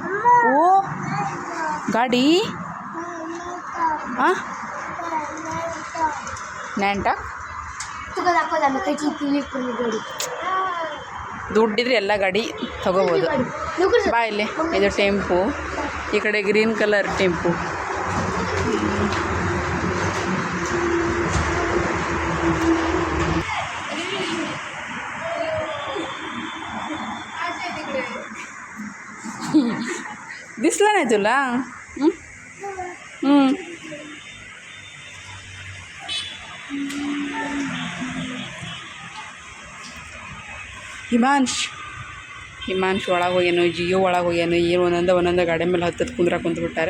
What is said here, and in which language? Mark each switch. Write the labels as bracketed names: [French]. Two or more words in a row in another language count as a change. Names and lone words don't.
[Kannada] ಓ ಗಾಡಿ ಹಾಂ ನೆಂಟ ದುಡ್ಡಿದ್ರೆ ಎಲ್ಲ ಗಾಡಿ ತಗೋಬೋದು. ಬಾ ಇಲ್ಲಿ, ಇದು ಟೆಂಪು. ಈ ಕಡೆ ಗ್ರೀನ್ ಕಲರ್ ಟೆಂಪು. [Marathi] दिसला नाही तुला? [Kannada] ಹಿಮಾಂಶ್ ಒಳಗೆ ಹೋಗ್ಯಾನು, ಜಿಯೋ ಒಳಗೆ ಹೋಗ್ಯಾನು. ಏನು ಒಂದೊಂದು ಗಾಡಿ ಮೇಲೆ ಹತ್ತತ್ತು ಕುಂತ್ಬಿಟ್ಟಾರೆ.